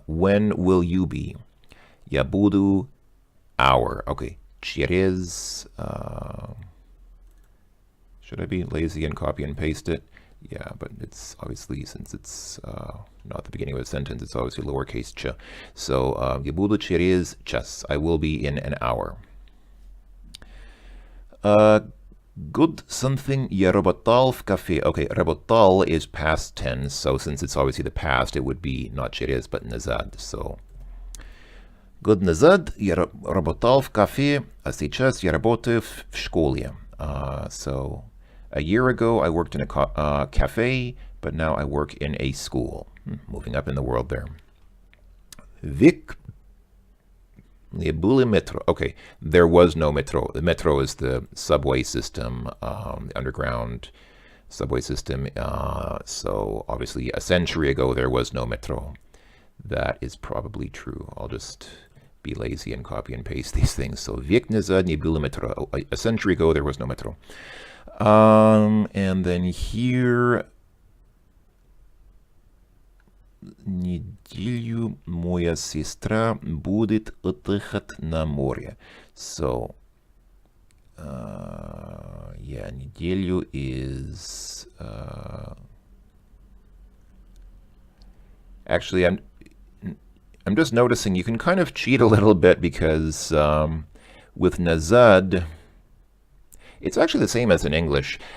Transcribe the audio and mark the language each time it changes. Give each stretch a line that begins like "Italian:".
English: When will you be?
Russian: Я буду
English: hour. Okay.
Russian: Через.
English: Should I be lazy and copy and paste it? Yeah, but it's obviously, since it's not the beginning of a sentence, it's obviously lowercase ch.
Russian: So, я буду через час.
English: I will be in an hour. Good something.
Russian: Я работал в кафе.
English: Okay, работал is past tense, so since it's obviously the past, it would be not через, but назад.
Russian: So, год назад я работал в кафе, а сейчас я работаю в школе.
English: So, a year ago I worked in a cafe, but now I work in a school. Moving up in the world there.
Russian: Vik не было метро.
English: Okay, there was no metro. The metro is the subway system, the underground subway system. So obviously a century ago there was no metro. That is probably true. I'll just be lazy and copy and paste these things.
Russian: So век назад не было метро.
English: A century ago there was no metro. And then here,
Russian: неделю моя сестра будет отдыхать на море.
English: So, неделю is, actually, I'm just noticing you can kind of cheat a little bit because with nazad, it's actually the same as in English.